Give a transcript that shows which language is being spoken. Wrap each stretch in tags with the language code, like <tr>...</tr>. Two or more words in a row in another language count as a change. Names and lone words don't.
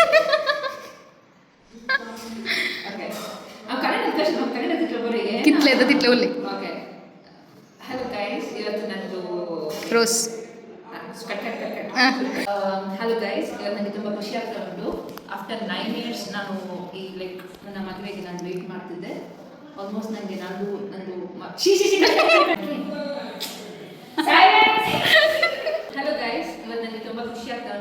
<id>Okay. Kalian itu coba ya. Title boleh.</id> <en>Okay. Hello guys,</en> <kn>ಇವತ್ತು ನಂದು ರೋಸ್ ಕಟ್.</kn> <en>Hello guys,</en> <kn>ಇವತ್ತು ನನಗೆ ತುಂಬಾ ಖುಷಿ ಆಗ್ತಾ ಉಂಟು.</kn> <en>after 9 years</en> <kn>ನಾನು ಈ ನನ್ನ ಮದುವೆಗೆ ನಾನು ವೇಟ್ ಮಾಡ್ತಿದ್ದೆ. ಆಲ್ಮೋಸ್ಟ್ ನನಗೆ ನಂದು</kn> <en>hello guys,</en> <kn>ಇವತ್ತು ನನಗೆ ತುಂಬ ಖುಷಿ ಆಗ್ತಾ ಉಂಟು.</kn>